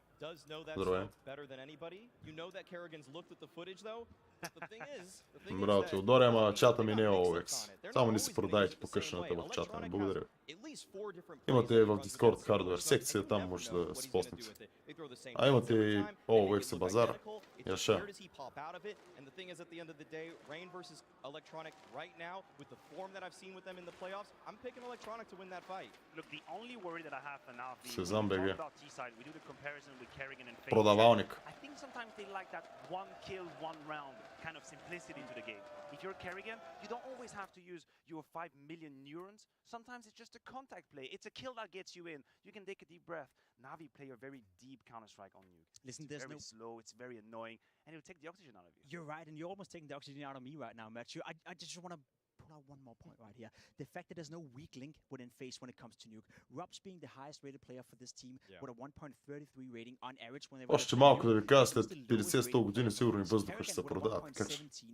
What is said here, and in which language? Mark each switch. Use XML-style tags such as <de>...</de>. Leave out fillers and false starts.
<en>Does know that better than anybody. You know that Kerrigan's looked at the footage though.</en> <bg>Браво ти, Теодори, ама чата ми не е OX. Само не си продайте по къщената в чата ми, благодаря. Имате в Discord Hardware секция, там може да си поснете. А имате и OX базар. Яша.</bg> <en>And the thing is, at the end of the day, Reign versus Electronic right now, with the form that I've seen with them in the playoffs, I'm picking Electronic to win that fight. Look, the only worry that I have for now,</en> <bg>Сезам БГ.</bg> <en>we do the comparison with Kerrigan and FaZe.</en> <bg>Продавалник.</bg> <en>I think sometimes they like that one kill, one round kind of simplicity to the game. If you're Kerrigan, you don't always have to use your 5 million neurons. Sometimes it's just a contact play. It's a kill that gets you in. You can take a deep breath. Navi play a very deep Counter-Strike on you. Listen, It's there's very no... slow, it's very annoying, and it'll take the oxygen out of you. You're right, and you're almost taking the oxygen out of me right now, Matthew. I just want to pull out one more point right here. The fact that there's no weak link within FaZe when it comes to Nuke. Rob's being the highest rated player for this team with a 1.33 rating on average when they were...</en> <bg>Още малко да ви кажа, след 50-100 години сигурно и въздуха ще се продават, така че...</bg>